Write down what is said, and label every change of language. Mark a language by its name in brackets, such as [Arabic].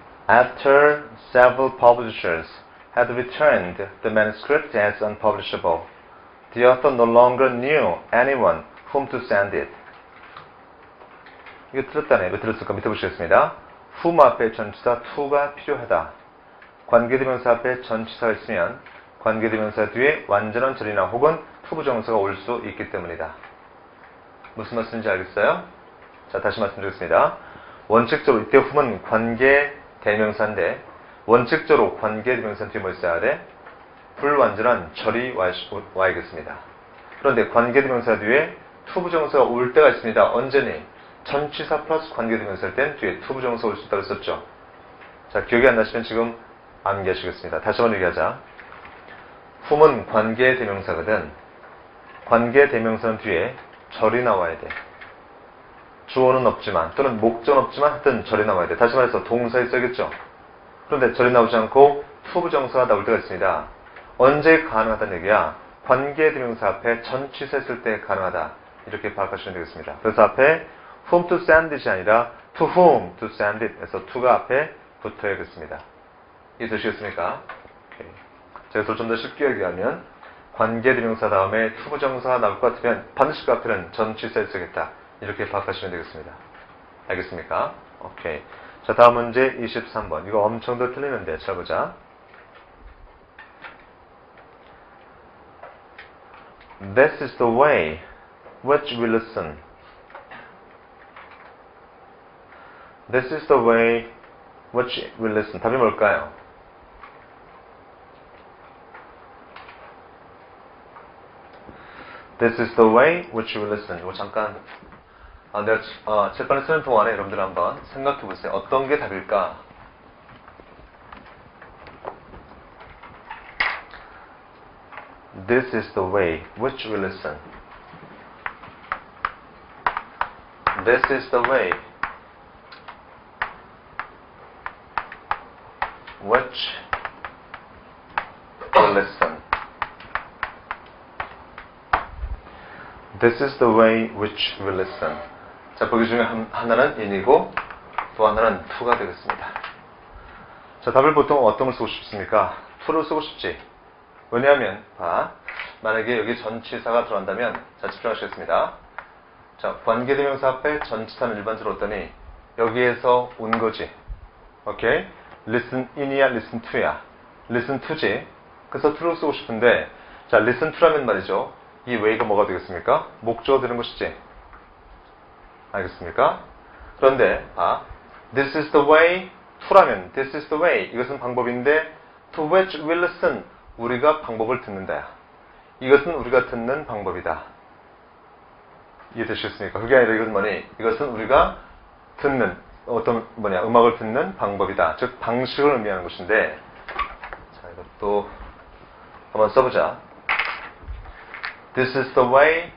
[English] After several publishers had returned the manuscript as unpublishable, the author no longer knew anyone whom to send it. [Korean] 이거 틀렸다네. 왜 틀렸을까? 밑에 보시겠습니다. whom 앞에 전치사 to가 필요하다. 관계대명사 앞에 전치사가 있으면 관계대명사 뒤에 완전한 절이나 혹은 투부정사가 올 수 있기 때문이다. 무슨 말씀인지 알겠어요? 자, 다시 말씀드리겠습니다. 원칙적으로 이때 whom은 관계대명사인데 원칙적으로 관계대명사 뒤에 뭐 있어야 돼? 불완전한 절이 와야겠습니다. 그런데 관계대명사 뒤에 투부정사가 올 때가 있습니다. 언제니? 전치사 플러스 관계대명사일 땐 뒤에 투부정사가 올 수 있다고 했었죠. 자, 기억이 안 나시면 지금 암기하시겠습니다. 다시 한번 얘기하자. whom은 관계대명사거든. 관계대명사는 뒤에 절이 나와야 돼. 주어는 없지만 또는 목적은 없지만 하여튼 절이 나와야 돼. 다시 말해서 동사에 써야겠죠. 그런데 절이 나오지 않고 투부정사가 나올 때가 있습니다. 언제 가능하다는 얘기야? 관계대명사 앞에 전치사 쓸 때 가능하다. 이렇게 파악하시면 되겠습니다. 그래서 앞에 whom to send it 이 아니라 to whom to send it 해서 to가 앞에 붙어야겠습니다. 이해되시겠습니까? 오케이. 그래서 좀 더 쉽게 얘기하면 관계대명사 다음에 투부정사가 나올 것 같으면 반드시 그 앞에는 전치사에 쓰겠다. 이렇게 파악하시면 되겠습니다. 알겠습니까? 오케이. 자, 다음 문제 23번. 이거 엄청 더 틀리는데 잘 보자. [English] This is the way which we listen. This is the way which we listen. [Korean] 답이 뭘까요? [English] This is the way which we listen. [Korean] 이거 잠깐 내가 칠판에 쓰는 동안에 여러분들 한번 생각해 보세요. 어떤 게 답일까? [English] This is the way which we listen. This is the way which we listen. This is the way which we listen. [Korean] 자, 보기 중에 하나는 in이고 또 하나는 to가 되겠습니다. 자, 답을 보통 어떤 걸 쓰고 싶습니까? to를 쓰고 싶지. 왜냐하면 만약에 여기 전치사가 들어간다면 자, 집중하시겠습니다. 자, 관계대명사 앞에 전치사는 일반적으로 어떠니? 여기에서 온 거지. 오케이? [English] listen in이야, listen to야. listen to지. [Korean] 그래서 to를 쓰고 싶은데 자, listen to 라면 말이죠. 이 way가 뭐가 되겠습니까? 목적어 되는 것이지. 알겠습니까? 그런데 this is the way to 라면 this is the way 이것은 방법인데 to which we listen 우리가 방법을 듣는다. 이것은 우리가 듣는 방법이다. 이해되시겠습니까? 그게 아니라 이것은 뭐니? 이것은 우리가 듣는 음악을 듣는 방법이다. 즉 방식을 의미하는 것인데 자, 이것도 [English] 한번 써보자. This is the way.